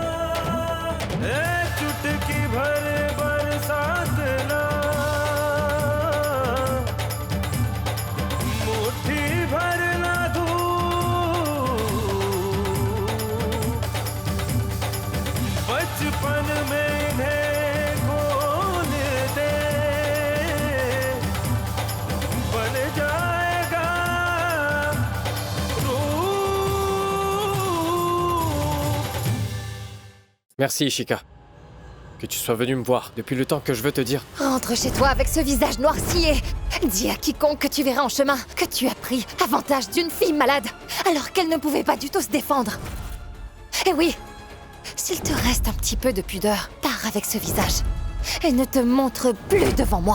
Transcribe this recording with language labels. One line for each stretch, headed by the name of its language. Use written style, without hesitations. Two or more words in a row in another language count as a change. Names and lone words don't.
Hindi: चुटकी भर बरसात ना, मुट्ठी भर ना धूप, बचपन में इन्हें खोल दे, बन जाएगा रूप।
French: Merci Ishika. Que tu sois venu me voir depuis le temps que je veux te dire. Rentre chez toi avec ce visage noirci et dis à quiconque que tu verras en chemin que tu as pris avantage d'une fille malade alors qu'elle ne pouvait pas du tout se défendre. Et oui, s'il te reste un petit peu de pudeur, pars avec ce visage et ne te montre plus devant moi.